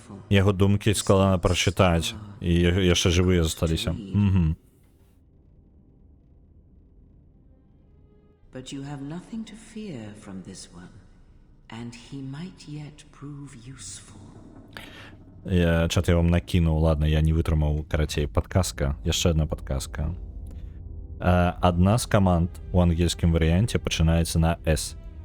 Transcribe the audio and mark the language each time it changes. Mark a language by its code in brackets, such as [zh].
[be] Яго думкі складана прачытаць, і яшчэ жывыя засталіся. [en] But you have nothing to fear from this one. and he might yet prove useful. [be] Чат я вам накинуў, ладно, я не вытрымаў, карацей, падказка, яшчэ одна падказка. Адна з каманд у ангельскім варыянце пачынаецца на S.